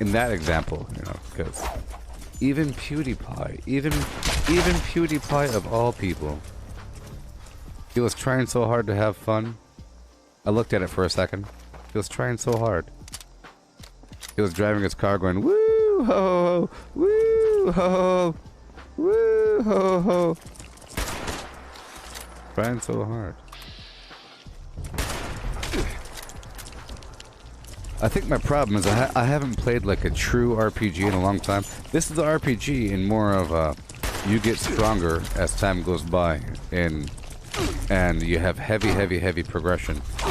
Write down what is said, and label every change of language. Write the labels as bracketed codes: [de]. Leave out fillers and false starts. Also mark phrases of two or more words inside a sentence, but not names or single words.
[en] in that example, you know, because even PewDiePie, even PewDiePie of all people, he was trying so hard to have fun. I looked at it for a second. He was trying so hard. He was driving his car going, woo ho ho, woo ho ho, woo ho ho. Trying so hard. I think my problem is I haven't played like a true RPG in a long time. This is the RPG in more of a you get stronger as time goes by, and you have heavy progression.